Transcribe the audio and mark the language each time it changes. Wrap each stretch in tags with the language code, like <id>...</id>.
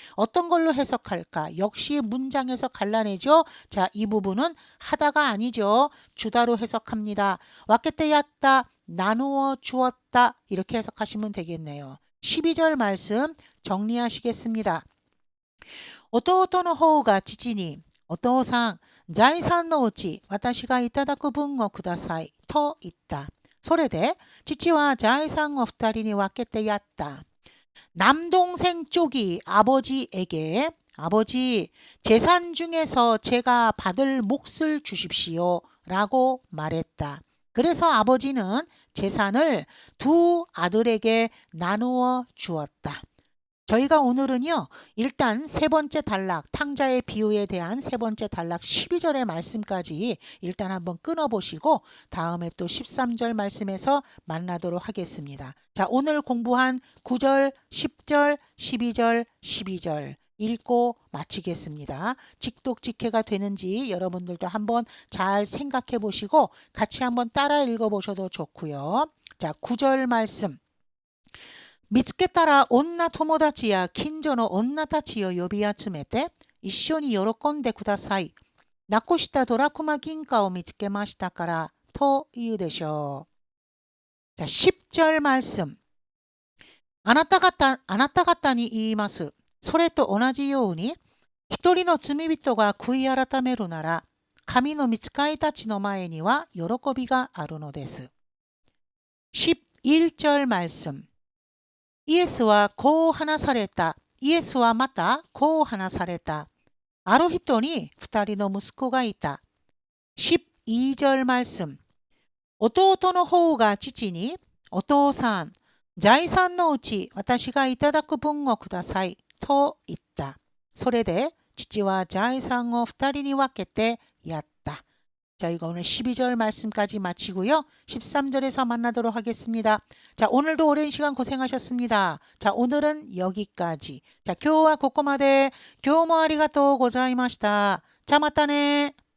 <ko>어떤 걸로 해석할까? 역시 문장에서 갈라내죠. 자, 이 부분은 하다가 아니죠. 주다로 해석합니다. 왁게떼였다, 나누어 주었다 이렇게 해석하시면 되겠네요. 12절 말씀 정리하시겠습니다.</ko> <ja>弟の方が父に、お父さん、財産のうち私がいただく分をくださいと言った。それで父は財産を二人に分けてやった。</ja> <ko>남동생 쪽이 아버지에게 아버지 재산 중에서 제가 받을 몫을 주십시오 라고 말했다. 그래서 아버지는 재산을 두 아들에게 나누어 주었다. 저희가 오늘은요. 일단 세 번째 단락 탕자의 비유에 대한 세 번째 단락 12절의 말씀까지 일단 한번 끊어보시고 다음에 또 13절 말씀에서 만나도록 하겠습니다. 자, 오늘 공부한 9절, 10절, 12절, 12절 읽고 마치겠습니다. 직독직해가 되는지 여러분들도 한번 잘 생각해 보시고 같이 한번 따라 읽어보셔도 좋고요. 자, 9절 말씀.</ko> <ja>見つけたら女友達や近所の女たちを呼び集めて一緒に喜んでください。なくしたドラクマ銀貨を見つけましたからと言うでしょう。じゃあ</ja> <ko>10절 말씀。</ko> <ja>あなた方に言います。それと同じように一人の罪人が悔い改めるなら神の御使いたちの前には喜びがあるのです。</ja> <ko>11절 말씀。</ko> <ja>イエスはこう話された。イエスはまたこう話された。ある人に二人の息子がいた。</ja> <ko>12절 말씀。</ko> <ja>弟の方が父に、お父さん、財産のうち私がいただく分をくださいと言った。それで父は財産を二人に分けてやった。</ja> <ko>자, 이거 오늘 12절 말씀까지 마치고요. 13절에서 만나도록 하겠습니다. 자, 오늘도 오랜 시간 고생하셨습니다. 자, 오늘은 여기까지. 자,</ko> <ja>今日はここまで。今日もありがとうございました。じゃあまたね。</ja>